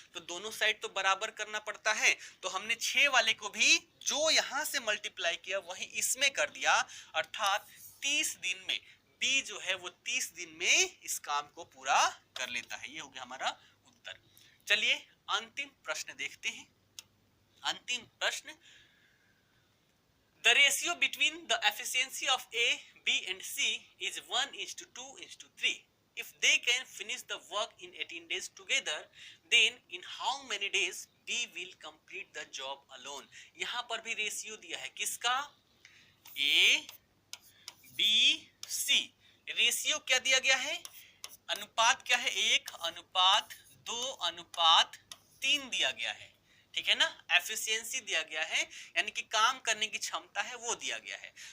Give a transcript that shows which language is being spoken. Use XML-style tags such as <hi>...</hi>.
<hi>तो दोनों साइड तो बराबर करना पड़ता है, तो हमने 6 वाले को भी जो यहां से मल्टीप्लाई किया वही इसमें कर दिया, अर्थात 30 दिन में बी जो है वो 30 दिन में इस काम को पूरा कर लेता है। ये हो गया हमारा उत्तर। चलिए अंतिम प्रश्न देखते हैं। अंतिम प्रश्न,</hi> <en>the ratio between the efficiency of A, B and C is 1:2:3. If they can finish the work in 18 days together, then in how many days B will complete the job alone?</en> <hi>यहाँ पर भी ratio दिया है किसका, A, B, C। Ratio क्या दिया गया है, अनुपात क्या है, 1:2:3 दिया गया है। ठीक है ना। एफिशिएंसी दिया गया है यानी कि काम करने की क्षमता है वो दिया गया है।</hi>